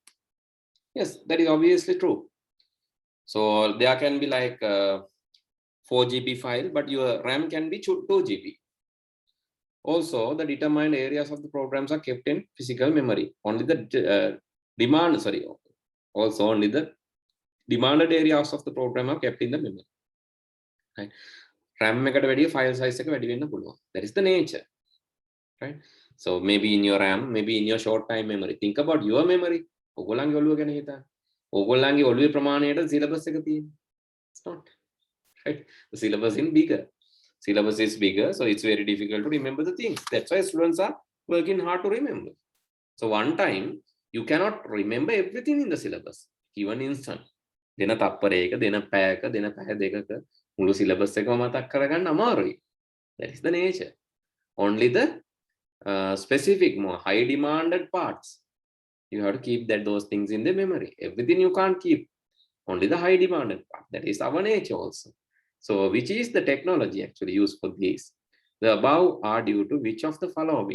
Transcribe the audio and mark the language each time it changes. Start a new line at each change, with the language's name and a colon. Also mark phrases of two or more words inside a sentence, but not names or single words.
English: Yes, that is obviously true. So there can be like 4 GB file, but your RAM can be 2 GB. Also, the determined areas of the programs are kept in physical memory. Only the also only the demanded areas of the program are kept in the memory.
Sinhala: Right? RAM eකට වැඩිය
English: file size
Sinhala: එක වැඩි වෙන්න පුළුවන්.
English: That is the nature. Right? So maybe in your RAM, maybe in your short time memory. Think about your memory.
Sinhala: ඔයගොල්ලන්ගේ ඔළුව ගැන හිතන්න. ඔයගොල්ලන්ගේ ඔළුවේ ප්‍රමාණයට syllabus එක තියෙන්නේ.
English: It's not. Right? The syllabus is bigger. Syllabus is bigger, so it's very difficult to remember the things. That's why students are working hard to remember. So one time, you cannot remember everything in the syllabus. Given instant.
Sinhala: දෙන තප්පරයක, දෙන පැයක, දෙන පැය දෙකක මුළු syllabus එකම මතක් කරගන්න අමාරුයි.
English: That is the nature. Only the specific, more high demanded parts. You have to keep those things in the memory. Everything you can't keep. Only the high demanded part. That is our nature also. So which is the technology actually used for this? The above are due to which of the following?